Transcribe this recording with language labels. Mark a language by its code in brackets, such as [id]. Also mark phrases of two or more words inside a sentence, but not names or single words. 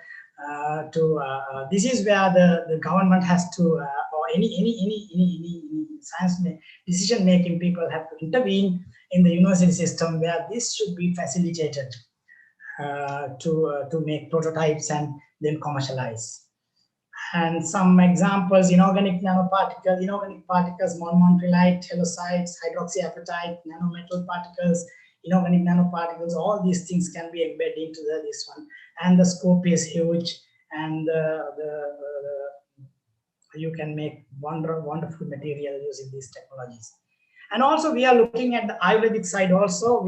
[en] This is where the government has to, or any science decision making people have to intervene in the university system, where this should be facilitated to make prototypes and then commercialize. And some examples: inorganic nanoparticles, inorganic particles, monomontrilite, halosites, hydroxyapatite, nanometal particles, inorganic nanoparticles, all these things can be embedded into this one. And the scope is huge, and you can make wonderful material using these technologies. And also we are looking at the Ayurvedic side also.